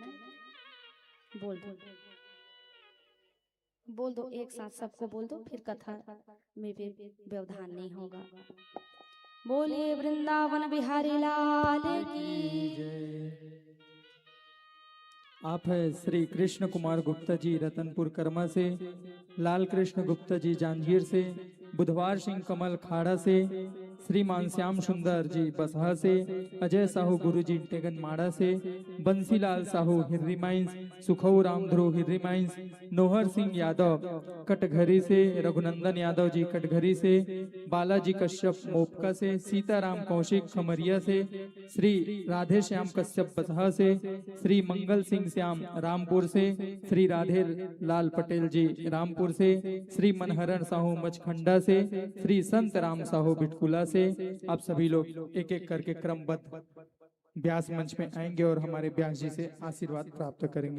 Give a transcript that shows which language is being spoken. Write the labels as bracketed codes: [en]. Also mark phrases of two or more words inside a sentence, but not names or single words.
[hi] बोल दो, बोल दो एक साथ सबको बोल दो, फिर कथा में भी व्यवधान नहीं होगा। बोलिए वृंदावन बिहारी लाल की जय। आप है श्री कृष्ण कुमार गुप्ता जी रतनपुर कर्मा से, लाल कृष्ण गुप्ता जी जांजगीर से, बुधवार सिंह कमल खाड़ा से, श्रीमान श्याम सुंदर जी बसहा से, अजय साहू गुरु जी टेगन माड़ा से, बंसीलाल साहू हिर्री माइंस, सुखऊ राम ध्रुव हिर्री माइंस, नोहर सिंह यादव कटघरी से, रघुनंदन यादव जी कटघरी से, बालाजी कश्यप मोपका से, सीताराम कौशिक खमरिया से, श्री राधे श्याम कश्यप बसहा से, श्री मंगल सिंह श्याम रामपुर से, श्री राधे लाल पटेल जी रामपुर से, श्री मनहरण साहू मचखंडा से, श्री संत राम साहू बिटकुला से। आप सभी लोग एक एक करके क्रमबद्ध व्यास मंच में आएंगे और हमारे व्यास जी से आशीर्वाद प्राप्त करेंगे।